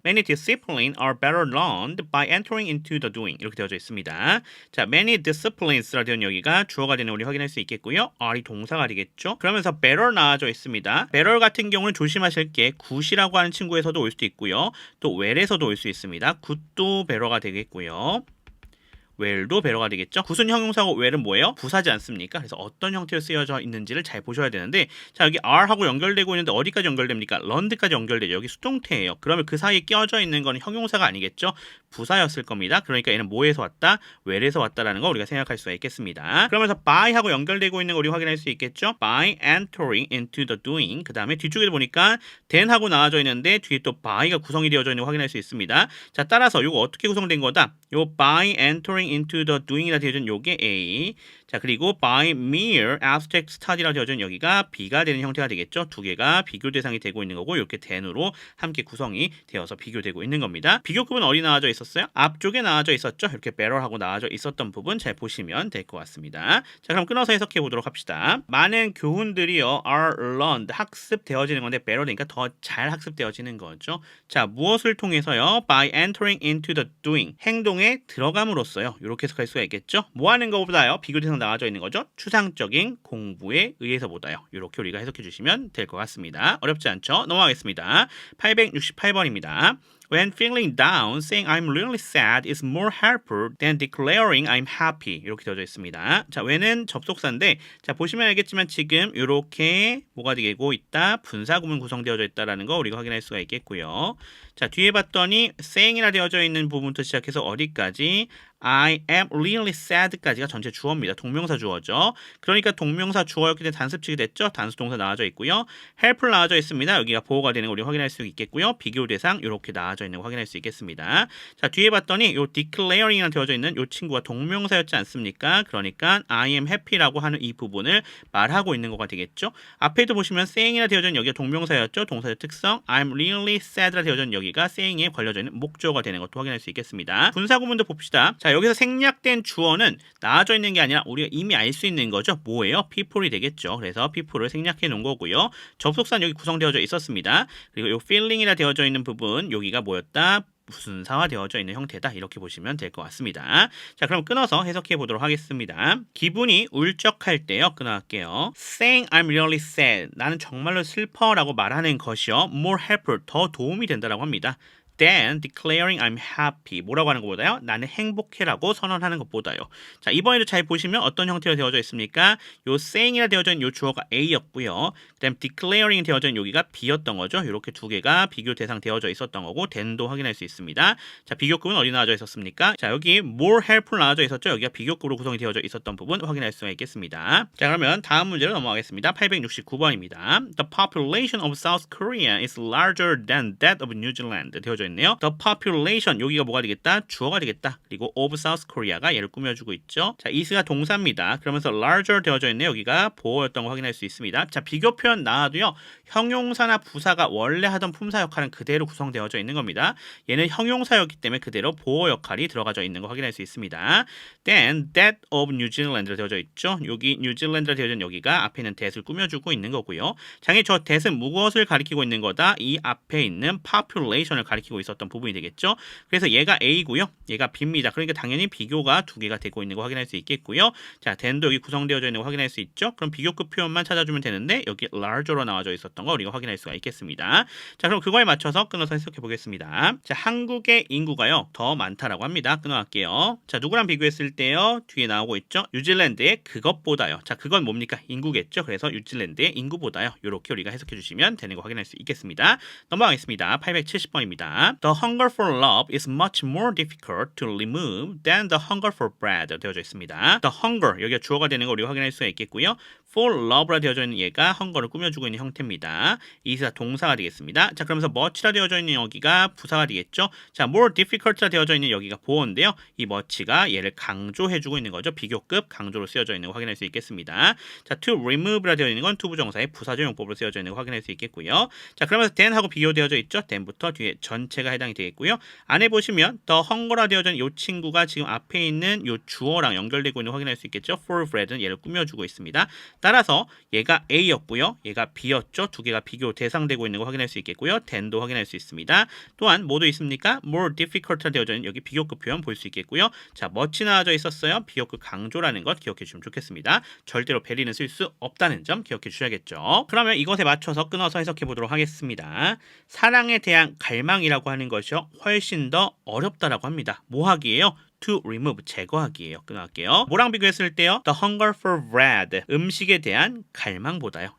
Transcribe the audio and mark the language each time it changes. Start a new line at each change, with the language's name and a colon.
English: Many disciplines are better learned by entering into the doing.
Korean: 이렇게 되어져 있습니다. 자,
English: many disciplines
Korean: 라 되는 여기가 주어가 되는 우리 확인할 수 있겠고요. R이 동사가 되겠죠. 그러면서 better 나와져 있습니다. better 같은 경우는 조심하실 게 good이라고 하는 친구에서도 올 수도 있고요. 또 well에서도 올 수 있습니다. good도 better가 되겠고요. well도 배러가 되겠죠. 굿은 형용사고 well은 뭐예요? 부사지 않습니까? 그래서 어떤 형태로 쓰여져 있는지를 잘 보셔야 되는데, 자, 여기 are하고 연결되고 있는데 어디까지 연결됩니까? learned까지 연결되죠. 여기 수동태예요. 그러면 그 사이에 끼어져 있는 건 형용사가 아니겠죠? 부사였을 겁니다. 그러니까 얘는 뭐에서 왔다? well에서 왔다라는 거 우리가 생각할 수가 있겠습니다. 그러면서 by하고 연결되고 있는 거 우리 확인할 수 있겠죠?
English: by entering into the doing.
Korean: 그 다음에 뒤쪽에 보니까 then하고 나와져 있는데 뒤에 또 by가 구성이 되어져 있는 거 확인할 수 있습니다. 자, 따라서 이거 어떻게 구성된 거다? 요
English: by entering into the doing
Korean: 이라 되어진 요게 A. 자, 그리고
English: by mere abstract study
Korean: 라 되어진 여기가 B가 되는 형태가 되겠죠. 두 개가 비교 대상이 되고 있는 거고 이렇게 then으로 함께 구성이 되어서 비교되고 있는 겁니다. 비교급은 어디 나와져 있었어요? 앞쪽에 나와져 있었죠. 이렇게 better하고 나와져 있었던 부분 잘 보시면 될 것 같습니다. 자, 그럼 끊어서 해석해 보도록 합시다. 많은 교훈들이요
English: are learned
Korean: 학습되어지는 건데 better니까 더 잘 학습되어지는 거죠. 자, 무엇을 통해서요?
English: by entering into the doing
Korean: 행동에 들어감으로써요. 이렇게 해석할 수가 있겠죠. 뭐 하는 것보다요? 비교 대상 나와져 있는 거죠. 추상적인 공부에 의해서보다요. 이렇게 우리가 해석해 주시면 될 것 같습니다. 어렵지 않죠? 넘어가겠습니다. 868번입니다.
English: When feeling down, saying I'm really sad is more helpful than declaring I'm happy.
Korean: 이렇게 되어져 있습니다. 자, when은 접속사인데, 자, 보시면 알겠지만 지금 이렇게 뭐가 되고 있다? 분사구문 구성되어져 있다라는 거 우리가 확인할 수가 있겠고요. 자, 뒤에 봤더니 saying이라 되어져 있는 부분부터 시작해서 어디까지?
English: I am really sad
Korean: 까지가 전체 주어입니다. 동명사 주어죠. 그러니까 동명사 주어였기 때문에 단습치게 됐죠. 단수 동사 나와져 있고요. helpful 나와져 있습니다. 여기가 보호가 되는 거 우리 확인할 수 있겠고요. 비교 대상 이렇게 나와져 있는 거 확인할 수 있겠습니다. 자, 뒤에 봤더니 요 declaring이라 되어져 있는 요 친구가 동명사였지 않습니까? 그러니까
English: I am happy
Korean: 라고 하는 이 부분을 말하고 있는 거가 되겠죠. 앞에도 보시면 saying이라 되어져 있는 여기가 동명사였죠. 동사의 특성
English: I'm really sad
Korean: 라 되어져 있는 여기가 saying에 걸려져 있는 목적어가 되는 것도 확인할 수 있겠습니다. 분사구문도 봅시다. 자, 여기서 생략된 주어는 나와져 있는 게 아니라 우리가 이미 알 수 있는 거죠. 뭐예요? people이 되겠죠. 그래서 people을 생략해 놓은 거고요. 접속사는 여기 구성되어져 있었습니다. 그리고 이 feeling이라 되어져 있는 부분 여기가 뭐였다? 무슨사화 되어져 있는 형태다. 이렇게 보시면 될 것 같습니다. 자, 그럼 끊어서 해석해 보도록 하겠습니다. 기분이 울적할 때요. 끊어갈게요.
English: Saying I'm really sad.
Korean: 나는 정말로 슬퍼라고 말하는 것이요.
English: More helpful.
Korean: 더 도움이 된다라고 합니다.
English: than declaring I'm happy.
Korean: 뭐라고 하는 것보다요? 나는 행복해라고 선언하는 것보다요. 자, 이번에도 잘 보시면 어떤 형태로 되어져 있습니까? 요 saying이라 되어져 있는 요 주어가 A였고요. 그다음 declaring 되어져 있는 여기가 B였던 거죠. 이렇게 두 개가 비교 대상 되어져 있었던 거고 then도 확인할 수 있습니다. 자, 비교급은 어디 나와져 있었습니까? 자, 여기
English: more helpful
Korean: 나와져 있었죠. 여기가 비교급으로 구성이 되어져 있었던 부분 확인할 수가 있겠습니다. 자, 그러면 다음 문제로 넘어가겠습니다. 869번입니다.
English: The population of South Korea is larger than that of New Zealand.
Korean: 되어져 있네요.
English: The population
Korean: 여기가 뭐가 되겠다? 주어가 되겠다. 그리고
English: of South Korea
Korean: 가 얘를 꾸며주고 있죠. 자, is가 동사입니다. 그러면서 larger 되어져 있네요. 여기가 보어였던 거 확인할 수 있습니다. 자, 비교 표현 나와도요. 형용사나 부사가 원래 하던 품사 역할은 그대로 구성되어져 있는 겁니다. 얘는 형용사였기 때문에 그대로 보어 역할이 들어가져 있는 거 확인할 수 있습니다.
English: Then that of New Zealand로
Korean: 되어져 있죠. 여기 뉴질랜드로 되어져 있는 여기가 앞에 있는 that을 꾸며주고 있는 거고요. 장애 저 that은 무엇을 가리키고 있는 거다? 이 앞에 있는 population을 가리키고 일으키고 있었던 부분이 되겠죠. 그래서 얘가 A고요. 얘가 B입니다. 그러니까 당연히 비교가 두 개가 되고 있는 거 확인할 수 있겠고요. 자, then도 여기 구성되어져 있는 거 확인할 수 있죠. 그럼 비교급 표현만 찾아주면 되는데 여기 larger로 나와져 있었던 거 우리가 확인할 수가 있겠습니다. 자, 그럼 그거에 맞춰서 끊어서 해석해 보겠습니다. 자, 한국의 인구가요 더 많다라고 합니다. 끊어갈게요. 자, 누구랑 비교했을 때요 뒤에 나오고 있죠. 뉴질랜드의 그것보다요. 자, 그건 뭡니까? 인구겠죠. 그래서 뉴질랜드의 인구보다요. 이렇게 우리가 해석해 주시면 되는 거 확인할 수 있겠습니다. 넘어가겠습니다. 870번입니다.
English: The hunger for love is much more difficult to remove than the hunger for bread
Korean: 되어져 있습니다.
English: The hunger
Korean: 여기가 주어가 되는 거 우리가 확인할 수가 있겠고요.
English: for love
Korean: 라 되어져 있는 얘가 hunger를 꾸며주고 있는 형태입니다. 이사 동사가 되겠습니다. 자, 그러면서 much라 되어져 있는 여기가 부사가 되겠죠. 자,
English: more difficult
Korean: 라 되어져 있는 여기가 보어인데요. 이 much가 얘를 강조해주고 있는 거죠. 비교급 강조로 쓰여져 있는 거 확인할 수 있겠습니다. 자, to remove라 되어 있는 건 투부정사의 부사적 용법으로 쓰여져 있는 거 확인할 수 있겠고요. 자, 그러면서 then하고 비교되어져 있죠. then부터 뒤에 전체가 해당이 되겠고요. 안에 보시면
English: the hunger
Korean: 라 되어져 있는 이 친구가 지금 앞에 있는 이 주어랑 연결되고 있는 거 확인할 수 있겠죠.
English: for bread
Korean: 는 얘를 꾸며주고 있습니다. 따라서 얘가 A였고요. 얘가 B였죠. 두 개가 비교 대상되고 있는 거 확인할 수 있겠고요. then도 확인할 수 있습니다. 또한 뭐도 있습니까?
English: more difficult
Korean: 되어져 있는 여기 비교급 표현 볼 수 있겠고요. 자, much 나와져 있었어요. 비교급 강조라는 것 기억해 주시면 좋겠습니다. 절대로 베리는 쓸 수 없다는 점 기억해 주셔야겠죠. 그러면 이것에 맞춰서 끊어서 해석해 보도록 하겠습니다. 사랑에 대한 갈망이라고 하는 것이요 훨씬 더 어렵다라고 합니다. 뭐 하기예요?
English: to remove
Korean: 제거하기예요. 끊어갈게요. 뭐랑 비교했을 때요?
English: The hunger for bread
Korean: 음식에 대한 갈망보다요.